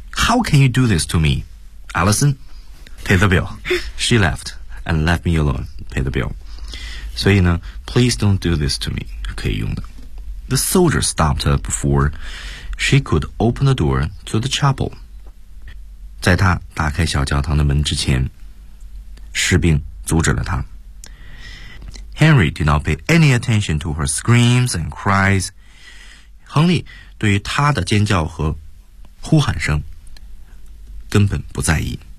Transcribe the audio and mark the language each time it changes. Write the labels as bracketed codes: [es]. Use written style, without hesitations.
[en] How can you do this to me， Allison pay the bill， She left and left me alonePay the bill。 [zh] 所以呢 [en] Please don't do this to me [zh] 可以用的。 [en] The soldier stopped her before she could open the door to the chapel。 [zh] 在他打开小教堂的门之前，士兵阻止了他。 [en] Henry did not pay any attention to her screams and cries。 [zh] 亨利对于他的尖叫和呼喊声根本不在意。